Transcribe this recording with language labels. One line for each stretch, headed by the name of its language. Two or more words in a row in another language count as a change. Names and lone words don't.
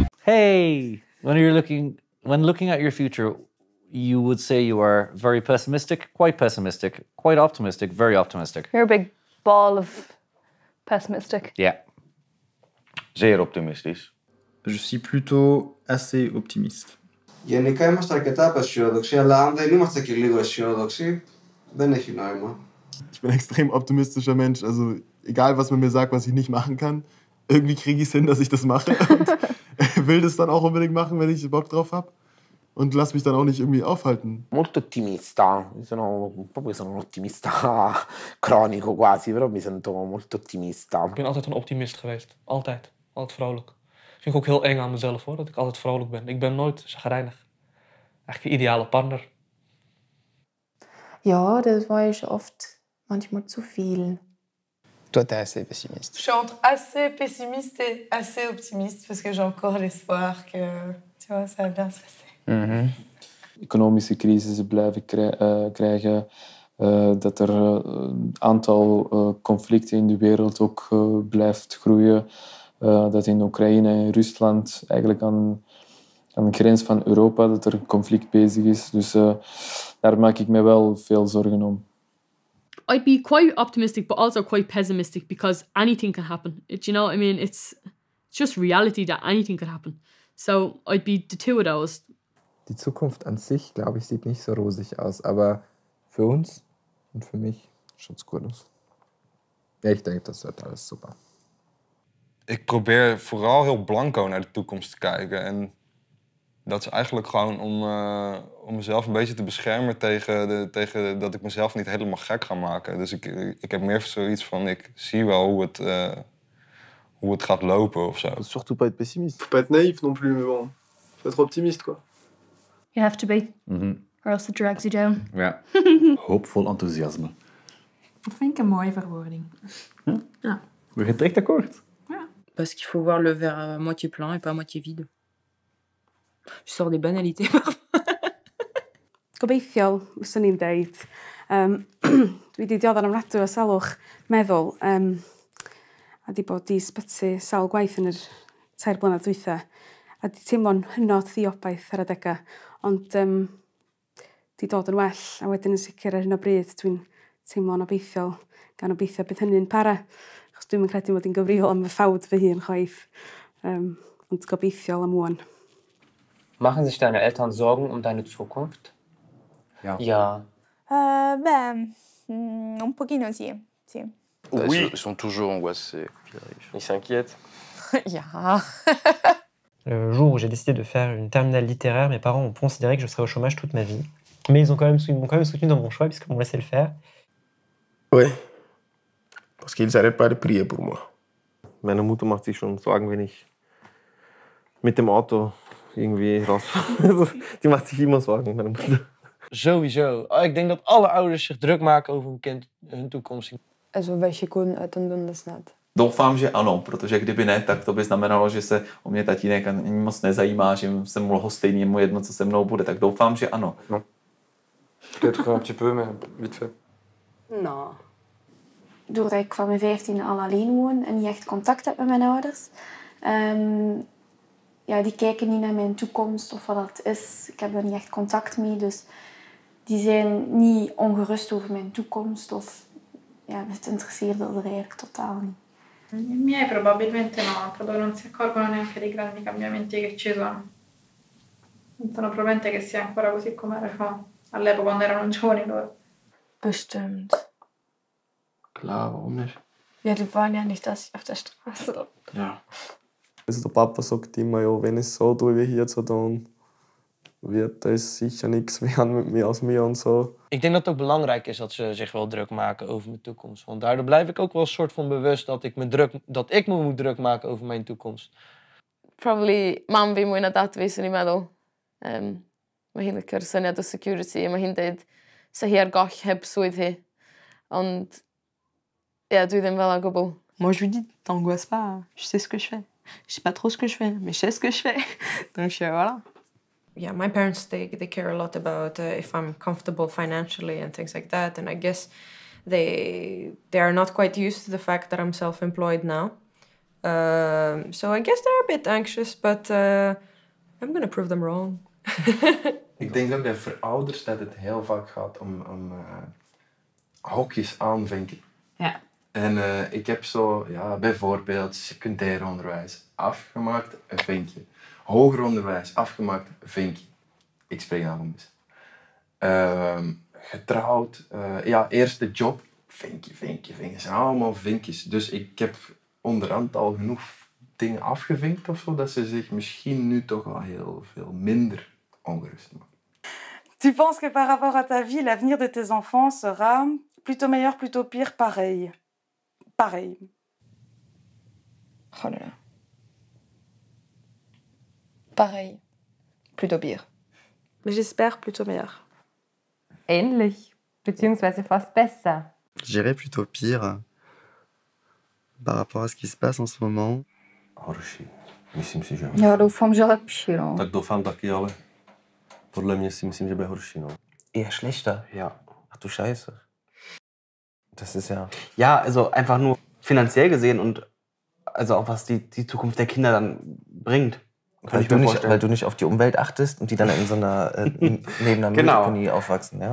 English: Hey, when looking at your future, you would say you are very pessimistic, quite optimistic, very optimistic. You're a big ball of pessimistic. Yeah.
Dutch: Zeer optimistisch.
French: Je suis plutôt assez optimiste.
Greek: Γενικά είμαστε αρκετά απεσιόδοξοι, αλλά αν δεν είμαστε και λίγο αισιόδοξοι, δεν έχει νόημα.
German: Ich bin ein extrem optimistischer Mensch. Also egal, was man mir sagt, was ich nicht machen kann, irgendwie kriege ich es hin, dass ich das mache. Und will das dann auch unbedingt machen, wenn ich Bock drauf habe. Und lass mich dann auch nicht irgendwie aufhalten.
Italian: Molto ottimista, sono un ottimista cronico quasi, però mi sento molto ottimista.
Dutch: Ik ben altijd een optimist geweest. Altijd. Altijd vrolijk. Vind ik ook heel eng aan mezelf hoor, dat ik altijd vrolijk ben. Ik ben nooit chagrijnig. Eigenlijk de ideale partner.
German: Ja, das war ich oft manchmal zu viel.
French: Toi, t'es assez pessimiste. Je suis entre assez pessimiste et assez optimiste parce que j'ai encore l'espoir que tu vois, ça va bien se passer.
Dutch: Economische crisis blijven krijgen, dat er een aantal conflicten in de wereld ook blijft groeien. Dat in Oekraïne en Rusland eigenlijk aan de grens van Europa dat er een conflict bezig is. Dus daar maak ik me wel veel zorgen om.
English: I'd be quite optimistic, but also quite pessimistic because anything can happen. You know what I mean? It's just reality that anything can happen. So I'd be the two of those.
German: Die Zukunft an sich, glaube ich, sieht nicht so rosig aus. Aber für uns und für mich schaut's gut aus. Ja, ich denke, das wird alles super.
Dutch: Ik probeer vooral heel blanco naar de toekomst te kijken. En dat is eigenlijk gewoon om mezelf een beetje te beschermen tegen dat ik mezelf niet helemaal gek ga maken. Dus ik heb meer zoiets van, ik zie wel hoe het gaat lopen of zo.
French: Surtout pas être pessimiste. Faut pas être naïf non plus, mais bon. Faut être optimiste, quoi.
English: You have to be, or else it drags you down.
Dutch: Ja. Hoopvol enthousiasme. Dat vind ik een mooie verwoording. Ja. We gaan direct akkoord.
French: Parce qu'il faut voir le verre à moitié plein et pas à moitié vide. Je sors des banalités parfois.
Welsh: Gobeithio, fyswn i'n deud. Dwi wedi dioddar am radw o salwch meddwl. A di bod i sbyty sawl gwaith yn yr 3 blynedd dwytha. A di teimlo'n hynod ddiobaith ar adega. Ond di dod yn well. A wedyn yn sicr ar hyn o bryd dwi'n teimlo'n obeithiol. Gan obeithio bydd hynny'n para. Achos dwi'n credu mod i'n gyfrifol am y ffawd fy hun chwaith. Ond gobeithiol am wan.
German: Machen sich deine Eltern Sorgen um deine Zukunft? Ja. Ja.
Italian: Un pochino sì.
French: Oui. Ils sont toujours angoissés. Ils s'inquiètent.
German: Ja.
French: Le jour où j'ai décidé de faire une terminale littéraire, mes parents ont considéré que je serais au chômage toute ma vie. Mais ils m'ont quand même soutenu dans mon choix puisqu'ils m'ont laissé le faire. Oui. Parce qu'ils n'arrêtent pas de prier pour moi.
German: Meine Mutter macht sich schon Sorgen, wenn ich mit dem Auto irgendwie rausfahre. Die macht sich immer Sorgen, meine Mutter. Sowieso.
Dutch: Ik denk dat alle ouders zich druk maken over hun kind, hun toekomst. Also welche Kunden ten Bundesnad?
Czech: Doufám, že ano, protože kdyby ne, tak to by znamenalo, že se o mě tatínek ani moc nezajímá, že jsem mu lhostejný, mu jedno, co se mnou bude, tak doufám, že ano. No.
French: Peut-être un petit peu, mais vite fait.
Dutch: Nou. Doordat ik van mijn 14 al alleen woon en niet echt contact heb met mijn ouders. Ja, die kijken niet naar mijn toekomst of wat dat is. Ik heb daar niet echt contact mee, dus die zijn niet ongerust over mijn toekomst of ja, het interesseert er eigenlijk totaal niet.
Italian: I miei probabilmente no, credo non si accorgono neanche dei grandi cambiamenti che ci sono. Pensano probabilmente che sia ancora così come era all'epoca quando erano giovani loro.
German: Bestimmt. Klar, warum nicht? Ja, die waren ja nicht, dass ich auf der Straße. Ja. Also der Papa sagt immer, ja, wenn ich es so tue wie hier, so dann wird das sicher nichts werden mit mir aus mir und so.
Dutch: Ik denk dat het ook belangrijk is dat ze zich wel druk maken over mijn toekomst. Want daardoor blijf ik ook wel een soort van bewust dat ik me moet druk maken over mijn toekomst.
Welsh: Probably mam fi mwy na dad fi, swn i'n meddwl. Mae hi'n licio'r syniad o security. Mae hi'n dweud sa hi ar goll heb swydd hi. Ond, ie, dwi ddim fel o gwbl.
French: Moi, je lui dis, t'angoisse pas, je sais ce que je fais. Je sais pas trop ce que je fais, mais je sais ce que je fais. Donc, voilà.
English: Yeah, my parents, they care a lot about if I'm comfortable financially and things like that. And I guess they are not quite used to the fact that I'm self-employed now. So I guess they're a bit anxious, but I'm gonna prove them wrong.
Dutch: Ik denk ook dat voor ouders dat het heel vaak gaat om hokjes aanvinken. Ja. En ik heb zo, ja, bijvoorbeeld secundair onderwijs afgemaakt, een vinkje. Hoger onderwijs afgemaakt, een vinkje. Ik spreek nou van mezelf. Getrouwd, ja, eerste job, vinkje. Het zijn allemaal vinkjes. Dus ik heb onderhand al genoeg dingen afgevinkt of zo, dat ze zich misschien nu toch wel heel veel minder ongerust maken.
French: Tu penses que par rapport à ta vie, l'avenir de tes enfants sera plutôt meilleur, plutôt pire, pareil? Pareil. Oh là là. Pareil. Plutôt pire. Mais j'espère plutôt meilleur.
German: Ähnlich, beziehungsweise fast besser.
French: Je dirais plutôt pire par rapport à ce qui se passe en ce moment.
Czech: Horší. Myslím si, že... Já doufám, že lepší, no. Tak doufám taky, ale podle mě si myslím, že bude horší, no.
German: Eher schlechter? Ja. Ach du Scheiße. Das ist ja... Ja, also einfach nur finanziell gesehen und also auch was die Zukunft der Kinder dann bringt. Weil du nicht auf die Umwelt achtest und die dann in so einer neben einer Mülldeponie aufwachsen, ja.